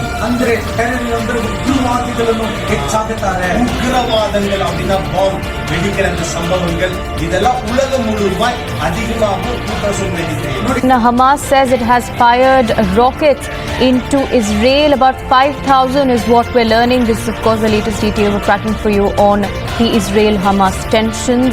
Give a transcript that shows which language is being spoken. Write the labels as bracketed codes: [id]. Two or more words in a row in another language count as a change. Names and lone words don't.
[kn] ಅಂದ್ರೆ ಟೆರರಿಸಂ ಉಗ್ರವಾದಿಗಳನ್ನು ಹೆಚ್ಚಾಗುತ್ತಾರೆ. [ta] உக்ரவாதங்கள் அப்படின்னா பாம் வெடிக்கிற அந்த சம்பவங்கள் இதெல்லாம் உலகம் முழுவதுமாய் அதிகமாகும். 2023 [en] Hamas says it has fired rockets into Israel. About 5,000 is what we're learning. This is of course the latest detail we're tracking for you on the Israel-Hamas tensions.